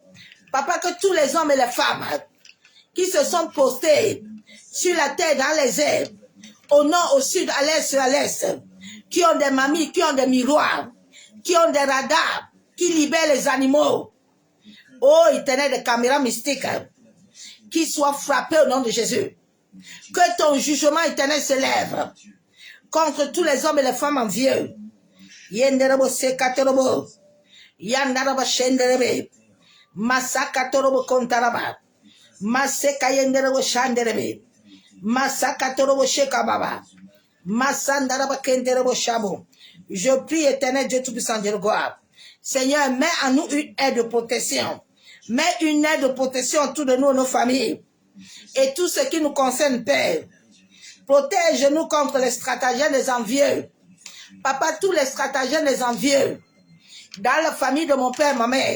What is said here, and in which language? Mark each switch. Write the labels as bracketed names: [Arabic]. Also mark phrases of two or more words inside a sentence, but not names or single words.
[French] Papa, que tous les hommes et les femmes qui se sont postés sur la terre, dans les airs, au nord, au sud, à l'est, à l'est, qui ont des mamies, qui ont des miroirs, qui ont des radars, qui libèrent les animaux. Oh, Éternel, des caméras mystiques, qui soient frappés au nom de Jésus. Que ton jugement éternel se lève contre tous les hommes et les femmes envieux. Yenderebo sekatorobo. Yandaraba shenderebe. Masakatorobo kontaraba. Masekayenderebo shanderebe. Masakatorobo shekababa. Masandaraba kenderebo shabo. Je prie, éternel Dieu Tout-Puissant, Dieu de gloire. Seigneur, mets en nous une aide de protection. Mets une aide de protection autour de nous, nos familles. Et tout ce qui nous concerne, Père. Protège-nous contre les stratagèmes des envieux. Papa, tous les stratagèmes des envieux. Dans la famille de mon père, ma mère.